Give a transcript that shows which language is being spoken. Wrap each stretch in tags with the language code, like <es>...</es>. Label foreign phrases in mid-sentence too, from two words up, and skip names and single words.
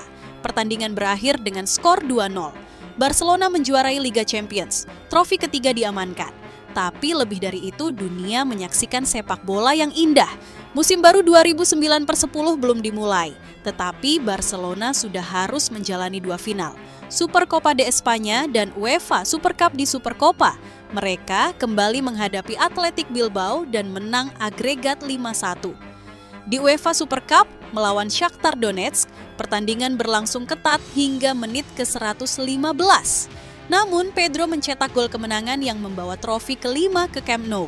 <id>Pertandingan berakhir dengan skor 2-0. Barcelona menjuarai Liga Champions, trofi ketiga diamankan. Tapi lebih dari itu, dunia menyaksikan sepak bola yang indah. Musim baru 2009-10 belum dimulai, tetapi Barcelona sudah harus menjalani 2 final. Super Copa de España dan UEFA Super Cup di Super Copa. Mereka kembali menghadapi Athletic Bilbao dan menang agregat 5-1. Di UEFA Super Cup melawan Shakhtar Donetsk, pertandingan berlangsung ketat hingga menit ke-115. Namun Pedro mencetak gol kemenangan yang membawa trofi kelima ke Camp Nou.</id>